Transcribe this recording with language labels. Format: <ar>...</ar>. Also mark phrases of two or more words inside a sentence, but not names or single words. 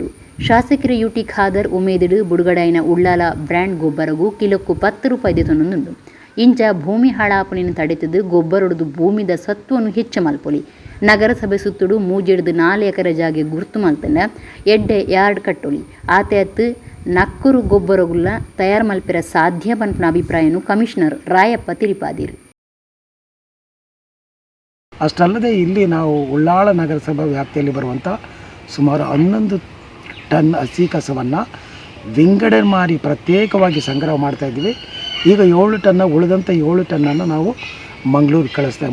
<tcy>ಶಾಸಕರ ಯುಟಿ ಖಾದರ್ ಉಮೇದುಡು ಬುಡುಗಡಾಯಿನ ಉಳ್ಳಾಲ ಬ್ರ್ಯಾಂಡ್ ಗೊಬ್ಬರಗೂ ಕಿಲೋಕ್ಕೂ 10 ರೂಪಾಯಿದೆ ತೊನ್ನೊಂದುಂಡು. ಇಂಚ ಭೂಮಿ ಹಾಳಾಪನಿನ ತಡೆತದು ಗೊಬ್ಬರೊಡ್ದು ಭೂಮಿದ ಸತ್ವವನ್ನು ಹೆಚ್ಚು ಮಲ್ಪೊಲಿ. ನಗರಸಭೆ ಸುತ್ತುಡು ಮೂಜೆಡ್ದು 4 ಎಕರೆ ಜಾಗೆ ಗುರ್ತು ಮಲ್ತಂಡ ಎಡ್ಡೆ ಯಾರ್ಡ್ ಕಟ್ಟೊಲಿ ಆತೆಯತ್ತು ನಕ್ಕುರು ಗೊಬ್ಬರಗುಲ್ಲ ತಯಾರು ಮಲ್ಪೆರ ಸಾಧ್ಯ ಪನ್ಪನ ಅಭಿಪ್ರಾಯನು ಕಮಿಷನರ್ ರಾಯಪ್ಪ ತಿರಿಪಾದಿರು.</tcy> <kn>ಅಷ್ಟಲ್ಲದೆ ಇಲ್ಲಿ ನಾವು ಉಳ್ಳಾಳ ನಗರಸಭಾ ವ್ಯಾಪ್ತಿಯಲ್ಲಿ ಬರುವಂಥ ಸುಮಾರು 11 ಟನ್ ಹಸಿ ಕಸವನ್ನು ವಿಂಗಡಣೆ ಮಾಡಿ ಪ್ರತ್ಯೇಕವಾಗಿ ಸಂಗ್ರಹ ಮಾಡ್ತಾಯಿದ್ವಿ. ಈಗ 7 ಟನ್ನ ಉಳಿದಂಥ 7 ಟನ್ನನ್ನು ನಾವು ಮಂಗಳೂರು ಕಳಿಸ್ತೇವೆ.</kn>